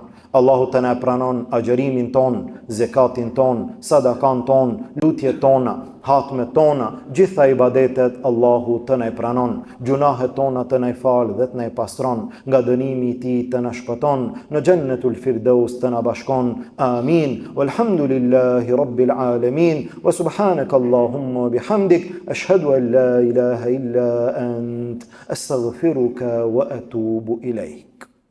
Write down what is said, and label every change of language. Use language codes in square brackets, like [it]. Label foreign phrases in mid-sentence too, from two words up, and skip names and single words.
[sq] Allahu të na pranon agjërimin ton, zekatin ton, sadakan ton, lutjet tona, hatmet tona, gjitha ibadetet Allahu të na pranon. Gjunahet tona të na fal dhe të na pastron, nga dënimi i tij të na shpëton, në Jannatul Firdaus të na bashkon. Amin. [ar] والحمد لله رب العالمين وسبحانك اللهم بحمدك أشهد أن لا إله إلا أنت أستغفرك وأتوب إليك.